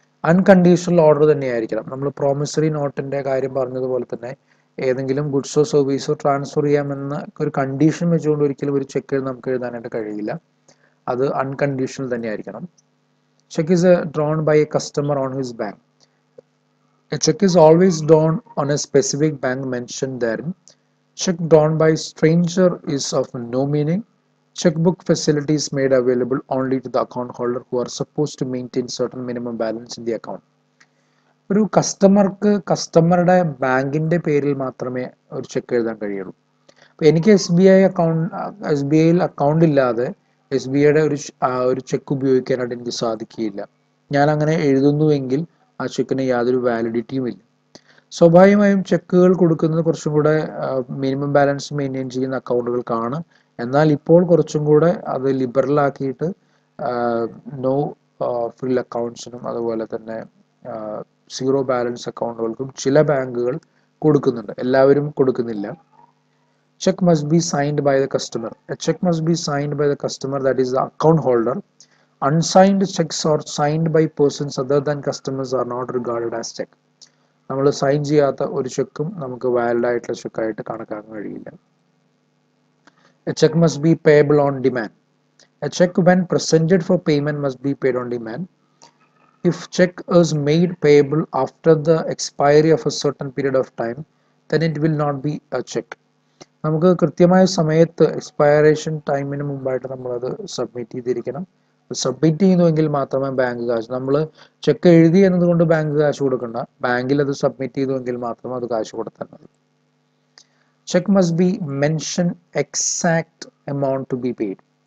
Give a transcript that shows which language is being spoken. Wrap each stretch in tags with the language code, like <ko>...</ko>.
<ml>Unconditional order തന്നെയായിരിക്കണം. നമ്മൾ promissory നോട്ടിൻ്റെ കാര്യം പറഞ്ഞതുപോലെ തന്നെ ഏതെങ്കിലും ഗുഡ്സോ സർവീസോ ട്രാൻസ്ഫർ ചെയ്യാമെന്ന ഒരു കണ്ടീഷൻ വെച്ചുകൊണ്ട് ഒരിക്കലും ഒരു ചെക്ക് നമുക്ക് എഴുതാനായിട്ട് കഴിയില്ല. അത് unconditional തന്നെയായിരിക്കണം.</ml> <en>Cheque is drawn by a customer on his bank. A cheque is always drawn on a specific bank mention therein. Check drawn by stranger is of no meaning. Checkbook facilities made available only to the account holder who are supposed to maintain certain minimum balance in the account.</en> <ml>ഒരു കസ്റ്റമർക്ക് കസ്റ്റമറുടെ ബാങ്കിൻ്റെ പേരിൽ മാത്രമേ ഒരു check എഴുതാൻ കഴിയുള്ളൂ. അപ്പോൾ എനിക്ക് എസ് ബി ഐയിൽ അക്കൗണ്ട് ഇല്ലാതെ SBIയുടെ ഒരു ചെക്ക് ഉപയോഗിക്കാനായിട്ട് എനിക്ക് സാധിക്കുകയില്ല. ഞാൻ അങ്ങനെ എഴുതുന്നുവെങ്കിൽ ആ ചെക്കിന് യാതൊരു വാലിഡിറ്റിയും ഇല്ല. സ്വാഭാവികമായും ചെക്കുകൾ കൊടുക്കുന്നത് കുറച്ചും കൂടെ മിനിമം ബാലൻസ് മെയിൻറ്റെയിൻ ചെയ്യുന്ന അക്കൗണ്ടുകൾക്കാണ്. എന്നാൽ ഇപ്പോൾ കുറച്ചും കൂടെ അത് ലിബറൽ ആക്കിയിട്ട് നോ ഫ്രിൽ അക്കൗണ്ട്സിനും അതുപോലെ തന്നെ സീറോ ബാലൻസ് അക്കൗണ്ടുകൾക്കും ചില ബാങ്കുകൾ കൊടുക്കുന്നുണ്ട്, എല്ലാവരും കൊടുക്കുന്നില്ല.</ml> <en>Check must be signed by the customer. A check must be signed by the customer, that is the account holder. Unsigned checks or signed by persons other than customers are not regarded as check.</en> <ml>നമ്മൾ sign ചെയ്യാത്ത ഒരു ചെക്കും നമുക്ക് valid ആയിട്ടുള്ള ചെക്കായിട്ട് കണക്കാക്കാൻ കഴിയില്ല.</ml> <en>A check must be payable on demand. A check when presented for payment must be paid on demand. If check is made payable after the expiry of a certain period of time, then it will not be a check.</en> <ml>നമുക്ക് കൃത്യമായ സമയത്ത് expiration ടൈമിന് മുമ്പായിട്ട് നമ്മളത് submit ചെയ്തിരിക്കണം. Submit ചെയ്യുന്നുവെങ്കിൽ മാത്രമേ bank കാശ്, നമ്മൾ ചെക്ക് എഴുതി എന്നതുകൊണ്ട് ബാങ്ക് കാശ് കൊടുക്കണ്ട, ബാങ്കിൽ അത് സബ്മിറ്റ് ചെയ്തുവെങ്കിൽ മാത്രമേ അത് കാശ് കൊടുത്താൽ മതി.</ml> <en>Cheque must be mention exact amount to be paid.</en>